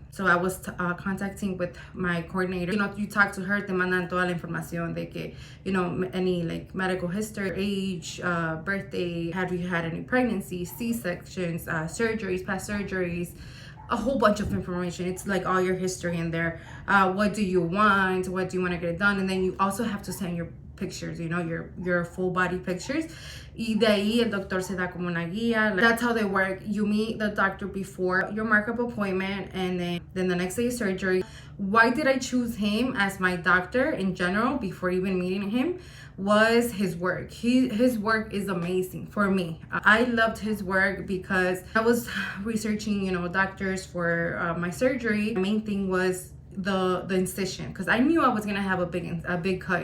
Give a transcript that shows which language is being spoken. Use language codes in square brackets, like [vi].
[en] So I was contacting with my coordinator. You talk to her, [es] te mandan toda la información de que, [en] any like medical history, age, birthday, have you had any pregnancies, C-sections, surgeries, past surgeries, a whole bunch of information. It's like all your history in there. What do you want? What do you want to get done? And then you also have to send your pictures, your full body pictures. [es] Y de ahí el doctor se da como una guía. [en] That's how they work. You meet the doctor before your markup appointment, and then the next day is surgery. Why did I choose him as my doctor in general before even meeting him? Was his work. His work is amazing for me. I loved his work because I was researching, doctors for my surgery. The main thing was the incision, because I knew I was gonna have a big cut.